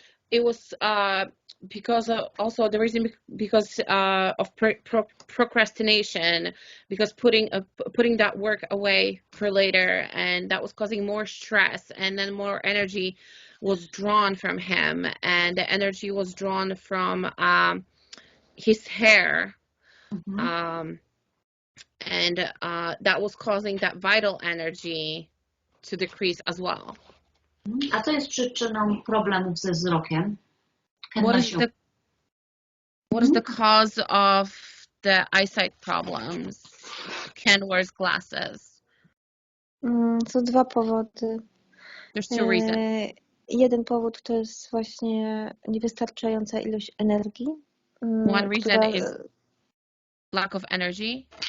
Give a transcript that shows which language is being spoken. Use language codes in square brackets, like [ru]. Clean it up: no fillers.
[en] It was because also the reason because of procrastination, because putting that work away for later, and that was causing more stress, and then more energy was drawn from him, and the energy was drawn from his hair. And that was causing that vital energy to decrease as well. [pl] A co jest przyczyną problemów ze wzrokiem? [en] What is the cause of the eyesight problems? Ken wears glasses. [pl] Są dwa powody. [en] There's two reasons. [pl] Jeden powód to jest właśnie niewystarczająca ilość energii. [en] One reason is lack of energy.